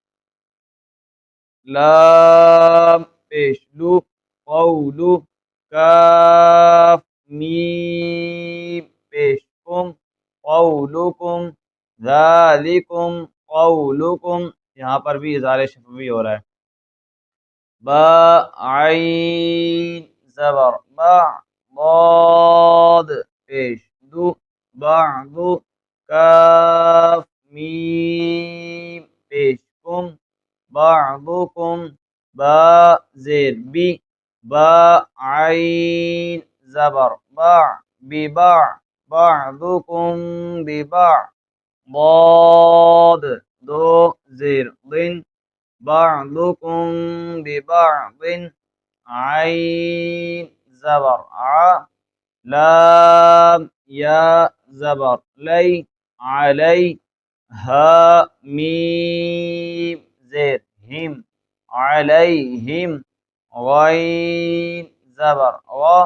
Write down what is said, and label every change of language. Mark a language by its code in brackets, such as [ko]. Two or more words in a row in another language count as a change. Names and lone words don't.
[ur] لام پیش لو قولو کاف میم پیش کم قولکم ذالکم قولکم، یہاں پر بھی اظہار شفوی ہو رہا ہے. با عین زبر با ضاد پیش دو بعضو کاف میم پیش کم بعضکم با زیر بی با عین زبر با ببع بعضکم ببع ضاد دو زیر ضن بعضکم ببعض عین زبر ع لام یا زبر لی علی ہا میم زیر ہم علیہم غین زبر غ